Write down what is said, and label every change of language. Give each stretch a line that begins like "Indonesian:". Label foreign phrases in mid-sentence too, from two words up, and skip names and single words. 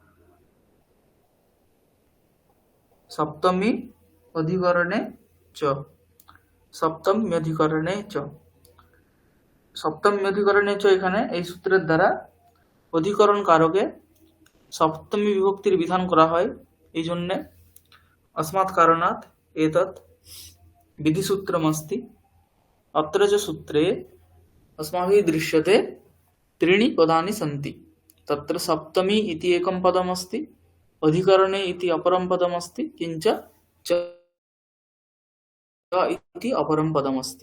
Sanskrit: সপ্তমী অধিকরণে চ, সপ্তমী অধিকরণে চ, সপ্তমী অধিকরণে চ,
Bangla: এখানে এই সূত্রের দ্বারা অধিকরণ কারকে সপ্তমী বিভক্তির বিধান করা হয়। এই জন্যে
Sanskrit: अस्मात् कारणात् एतत् विधिसूत्रमस्ति। अत्र च सूत्रे अस्माभिः दृश्यते त्रीणि पदानि सन्ति। तत्र सप्तमी इति एकं पदमस्ति, अधिकरणे इति अपरं पदमस्ति, किञ्च च इति अपरं पदमस्ति।